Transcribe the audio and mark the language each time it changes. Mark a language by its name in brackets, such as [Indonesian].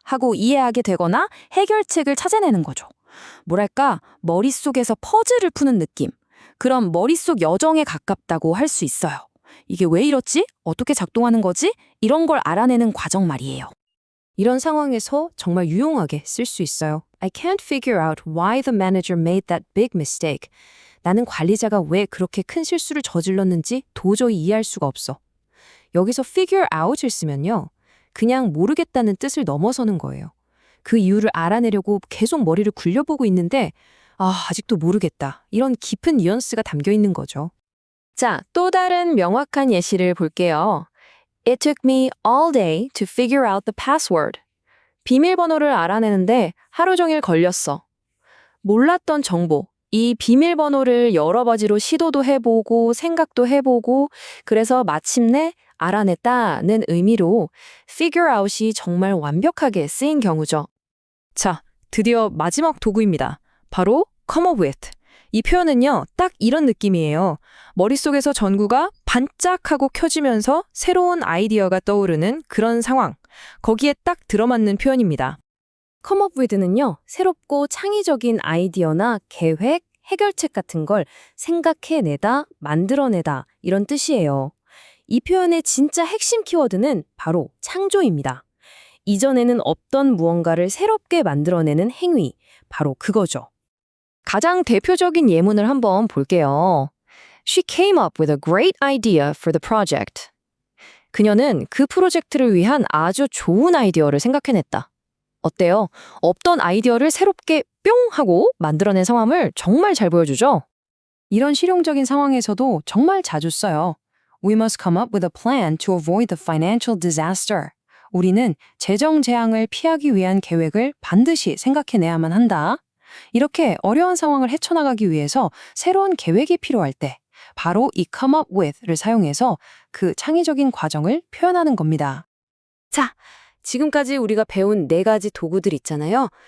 [Korean] 하고 이해하게 되거나 해결책을 찾아내는 거죠. 뭐랄까, 머릿속에서 퍼즐을 푸는 느낌. 그런 머릿속 여정에 가깝다고 할 수 있어요. 이게 왜 이렇지? 어떻게 작동하는 거지? 이런 걸 알아내는 과정 말이에요. 이런 상황에서 정말 유용하게 쓸 수 있어요. [English] I can't figure out why the manager made that big mistake. [Korean] 나는 관리자가 왜 그렇게 큰 실수를 저질렀는지 도저히 이해할 수가 없어. 여기서 figure out을 쓰면요. 그냥 모르겠다는 뜻을 넘어서는 거예요. 그 이유를 알아내려고 계속 머리를 굴려보고 있는데 아직도 모르겠다. 이런 깊은 뉘앙스가 담겨 있는 거죠. 자, 또 다른 명확한 예시를 볼게요. [English] It took me all day to figure out the password. [Korean] 비밀번호를 알아내는데 하루 종일 걸렸어. 몰랐던 정보, 이 비밀번호를 여러 가지로 시도도 해보고 생각도 해보고 그래서 마침내 알아냈다는 의미로 figure out이 정말 완벽하게 쓰인 경우죠. 자, 드디어 마지막 도구입니다. [English] 바로 come up with. [Korean] 이 표현은요, 딱 이런 느낌이에요. 머릿속에서 전구가 반짝하고 켜지면서 새로운 아이디어가 떠오르는 그런 상황. 거기에 딱 들어맞는 표현입니다. come up with는요, 새롭고 창의적인 아이디어나 계획, 해결책 같은 걸 생각해내다, 만들어내다 이런 뜻이에요. 이 표현의 진짜 핵심 키워드는 바로 창조입니다. 이전에는 없던 무언가를 새롭게 만들어내는 행위, 바로 그거죠. 가장 대표적인 예문을 한번 볼게요. [English] She came up with a great idea for the project. [Korean] 그녀는 그 프로젝트를 위한 아주 좋은 아이디어를 생각해냈다. 어때요? 없던 아이디어를 새롭게 뿅 하고 만들어낸 상황을 정말 잘 보여주죠? 이런 실용적인 상황에서도 정말 자주 써요. [English] We must come up with a plan to avoid the financial disaster. [Korean] 우리는 재정 재앙을 피하기 위한 계획을 반드시 생각해내야만 한다. 이렇게 어려운 상황을 헤쳐나가기 위해서 새로운 계획이 필요할 때 바로 이 come up with를 사용해서 그 창의적인 과정을 표현하는 겁니다. 자, 지금까지 우리가 배운 4가지 도구들 있잖아요.